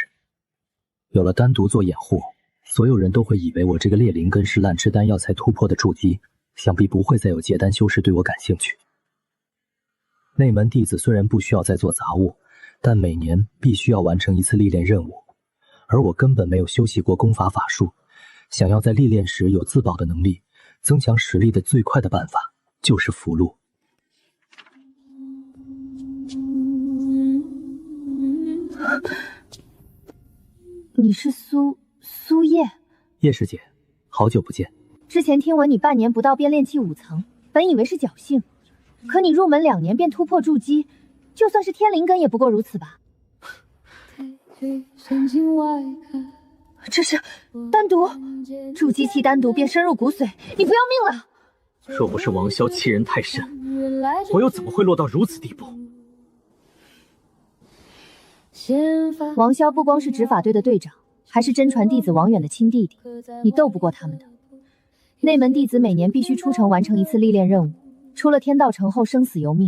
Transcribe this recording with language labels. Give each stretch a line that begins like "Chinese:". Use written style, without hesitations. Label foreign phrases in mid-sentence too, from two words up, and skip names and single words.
Chinese: 有了丹毒做掩護，所有人都會以為我這個裂靈根是濫吃丹藥才突破的築基，想必不會再有結丹修士對我感興趣。內門弟子雖然不需要再做雜務，但每年必須要完成一次歷練任務，而我根本沒有修習過功法法術，想要在歷練時有自保的能力， 增強實力的最快的办法就是符箓。你是苏叶？叶师姐，好久不见。之前听闻你半年不到便炼气5层，本以為是僥倖，可你入門2年便突破築基，就算是天靈根也不過如此吧？這是丹毒，築基期丹毒便深入骨髓，你不要命了！若不是王驍欺人太甚，我又怎麼會落到如此地步？王驍不光是執法隊的隊長，還是真傳弟子王遠的親弟弟，你鬥不過他們的。內門弟子每年必須出城完成1次歷練任務，出了天道城後生死由命。